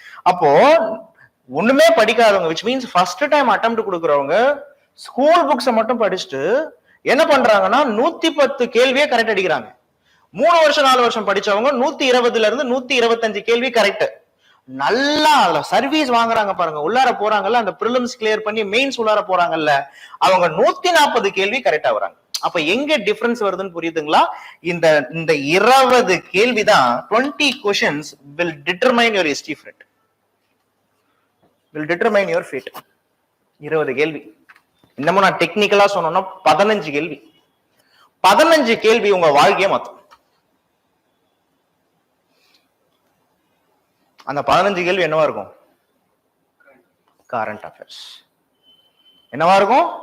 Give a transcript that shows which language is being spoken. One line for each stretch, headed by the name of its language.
Tamil: அப்போ ஒண்ணுமே படிக்காதவங்க, which means first time attempt கொடுக்குறவங்க ஸ்கூல் புக்ஸை மட்டும் படிச்சுட்டு என்ன பண்றாங்கன்னா 110 கேள்வியே கரெக்ட் அடிக்கிறாங்க. 3 வருஷம் 4 வருஷம் படிச்சவங்க 120ல இருந்து 125 கேள்வி கரெக்ட். நல்லா சர்வீஸ் வாங்குறாங்க பாருங்க. உள்ளார போறாங்கல்ல, அந்த பிரிலிம்ஸ் கிளியர் பண்ணி மெயின்ஸ் உள்ளார போறாங்கல்ல, அவங்க 140 கேள்வி கரெக்டா வராங்க. அப்ப எங்க டிஃபரன்ஸ் வருதுன்னு புரியுதுங்களா? இந்த 20 கேள்வி தான்
English: 20 questions will determine your history fate. will determine your fate.
Tamil: 20 கேள்வி. இன்னமும் நான் டெக்னிக்கலா சொன்னோம்னா 15 கேள்வி. 15 கேள்வி உங்க வாழ்க்கையை மாத்தும். அந்த 15 கேள்வி என்னவா இருக்கும்? Current affairs. என்னவா இருக்கும்?